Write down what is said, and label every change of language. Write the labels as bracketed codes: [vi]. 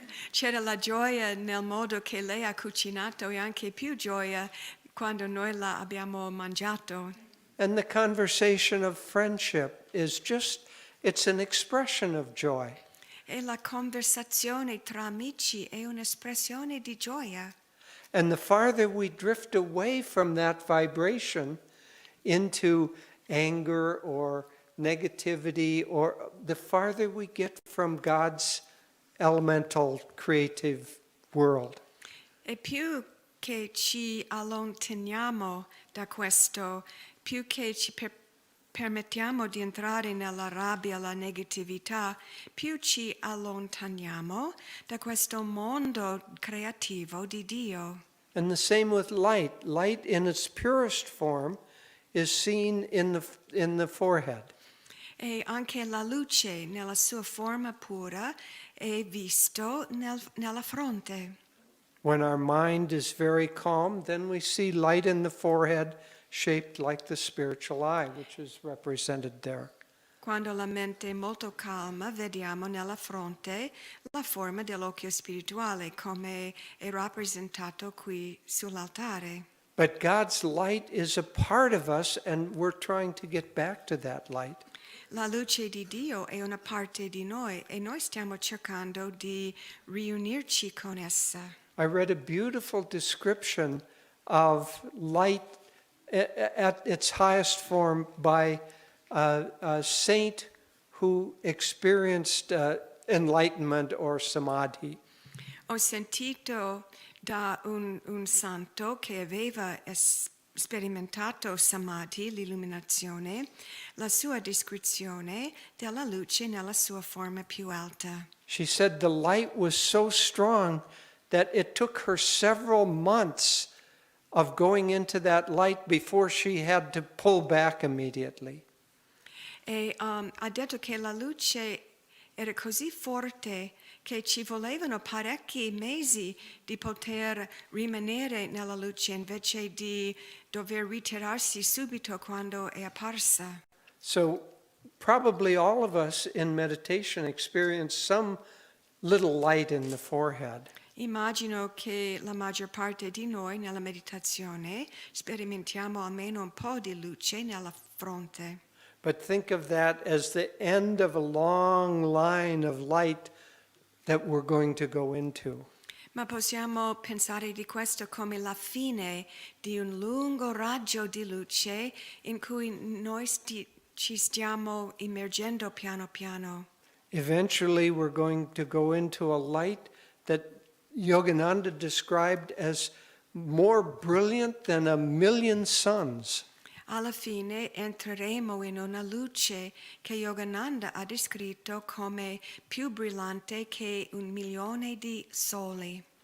[it] C'era la gioia nel modo che lei ha cucinato e anche più gioia quando noi la abbiamo mangiato. [en] And the conversation of friendship is it's an expression of joy. [it] E la conversazione tra amici è un'espressione di gioia. [en] And the farther we drift away from that vibration into anger or negativity, or the farther we get from God's elemental creative world. [it] E più che ci allontaniamo da questo, più che ci permettiamo di entrare nella rabbia, la negatività, più ci allontaniamo da questo mondo creativo di Dio. [en] And the same with light. Light in its purest form is seen in the forehead. [it] E anche la luce nella sua forma pura è visto nella fronte. [en] When our mind is very calm, then we see light in the forehead shaped like the spiritual eye, which is represented there. [it] Quando la mente è molto calma, vediamo nella fronte la forma dell'occhio spirituale, come è rappresentato qui sull'altare. [en] But God's light is a part of us, and we're trying to get back to that light. [it] La luce di Dio è una parte di noi e noi stiamo cercando di riunirci con essa. [en] I read a beautiful description of light at its highest form by a saint who experienced enlightenment or samadhi. [it] Ho sentito da un santo che aveva sperimentato samadhi, l'illuminazione, la sua descrizione della luce nella sua forma più alta. [en] She said the light was so strong that it took her several months of going into that light before she had to pull back immediately. [it] E ha detto che la luce era così forte che ci volevano parecchi mesi di poter rimanere nella luce invece di dover ritirarsi subito quando è apparsa. [en] So probably all of us in meditation experience some little light in the forehead. [it] Immagino che la maggior parte di noi nella meditazione sperimentiamo almeno un po' di luce nella fronte. [en] But think of that as the end of a long line of light that we're going to go into. [it] Ma possiamo pensare di questo come la fine di un lungo raggio di luce in cui noi ci stiamo immergendo piano piano. [en] Eventually we're going to go into a light that Yogananda described as more brilliant than 1,000,000 suns. [it] Alla fine entreremo in una luce che Yogananda ha descritto come più brillante che 1,000,000 di soli.